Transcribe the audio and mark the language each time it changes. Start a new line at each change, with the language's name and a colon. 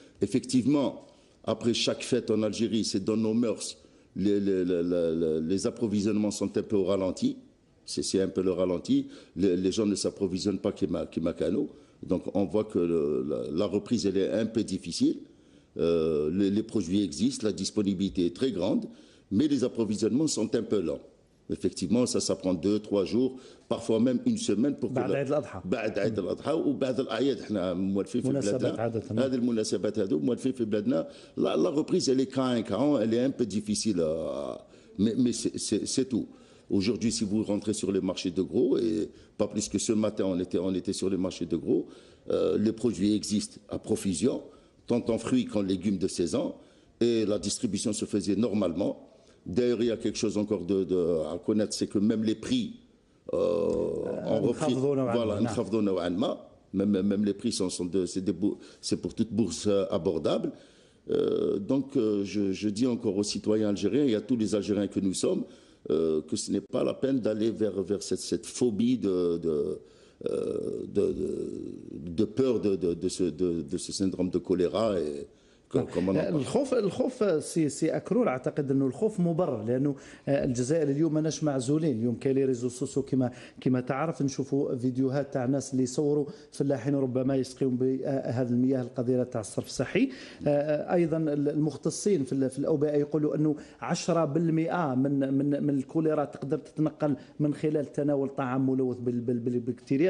French: Effectivement, après chaque fête en Algérie, c'est dans nos mœurs, les approvisionnements sont un peu au ralenti. C'est un peu le ralenti. Les gens ne s'approvisionnent pas Kimakano. Donc on voit que la reprise elle est un peu difficile. Les produits existent, la disponibilité est très grande, mais les approvisionnements sont un peu lents. Effectivement, ça prend 2-3 jours, parfois même une semaine pour que
Arabic: بعد عيد الأضحى وبعد الأعياد احنا موالفين في بلادنا هذه المناسبات هذو موالفين في بلادنا.
French: La reprise elle est quand elle est un peu difficile, mais c'est tout. Aujourd'hui, si vous rentrez sur les marchés de gros, et pas plus que ce matin, on était sur les marchés de gros, les produits existent à profusion, tant en fruits qu'en légumes de saison, et la distribution se faisait normalement. D'ailleurs, il y a quelque chose encore à connaître, c'est que même les prix ont repris. Voilà, même les prix c'est pour toute bourse abordable. Donc, je dis encore aux citoyens algériens et à tous les Algériens que nous sommes, que ce n'est pas la peine d'aller vers cette phobie de peur de ce syndrome de choléra. Et
Arabic: الخوف سي أكرور، أعتقد أنه الخوف مبرر، لأنه الجزائر اليوم ماناش معزولين. اليوم كاين لي ريزو سوسيو كما تعرف، نشوفوا فيديوهات تاع ناس اللي يصوروا فلاحين ربما يسقيون بهذه المياه القذرة تاع الصرف الصحي. أيضا المختصين في الأوبئة يقولوا أنه 10% من الكوليرا تقدر تتنقل من خلال تناول طعام ملوث بالبكتيريا.